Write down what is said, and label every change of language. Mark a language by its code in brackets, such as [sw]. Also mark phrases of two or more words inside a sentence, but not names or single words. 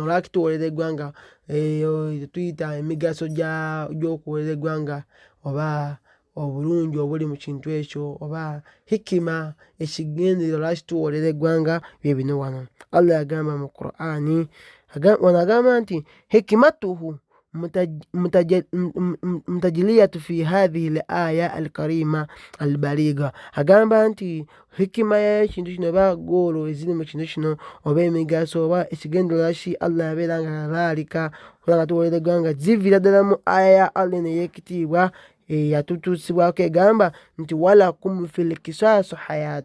[lg] Lwaki tuwolera eggwanga? Tuyita emigaso gy'okuwolera eggwanga oba obulungi obuli mu kintu ekyo oba hikima, ekigendererwa lwaki tuwolera eggwanga bye bino wano. Allah yagamba mu Qur'ani, wano agamba nti [ar] حكمته متجلية في هذه الآية الكريمة البالغة, [lg] agamba nti hikima y'ekintu kino oba goolo eziri mu kintu kino oba emigaso oba ekigendererwa ki Allah yabeera nga alaalika okubeera nga tuwolera eggwanga ziviira ddala mu aya ya Allah n'ey'ekitiibwa yatutuusibwako egamba nti [ar] ولكم في القصاص حياة.